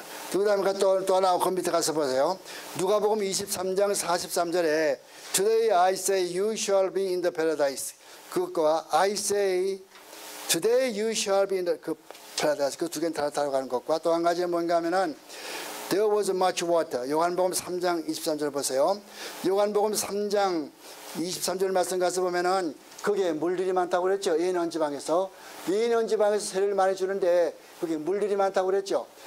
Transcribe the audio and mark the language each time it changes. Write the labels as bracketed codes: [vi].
[ko] 그 다음에 또 하나 그 밑에 가서 보세요. 누가복음 23장 43절에 [en] Today I say you shall be in the paradise. [ko] 그것과 [en] I say Today you shall be in the paradise. [ko] 그 두 개는 다르다고 하는 것과 또 한 가지는 뭔가 하면은 [en] There was much water. [ko] 요한복음 3장 23절 보세요. 요한복음 3장 23절 말씀 가서 보면은 거기에 물들이 많다고 그랬죠. 예언 지방에서 세례를 많이 주는데 거기 물들이 많다고 그랬죠.